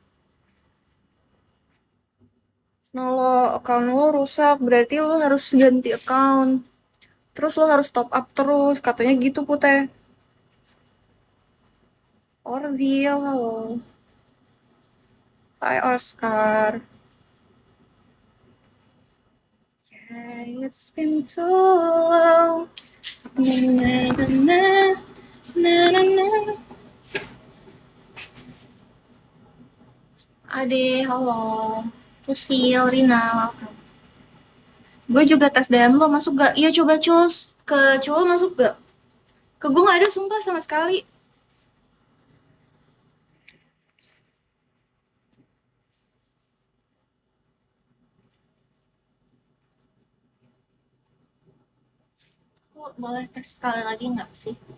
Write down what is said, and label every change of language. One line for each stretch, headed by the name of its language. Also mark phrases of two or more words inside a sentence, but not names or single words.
Indonesian: Nah, lo account lo rusak, berarti lo harus ganti account. Terus lo harus top up terus, katanya gitu Putih. Orzil, halo. Hai Oscar.
English: Yeah, it's been too long. Na na na na na na.
Indonesian: Ade, halo. Usil, Rina, welcome. Gue juga tes DM lo, masuk gak? Iya coba cus. Ke cowok masuk gak? Ke gue nggak ada sumpah sama sekali. Boleh tes sekali lagi nggak sih?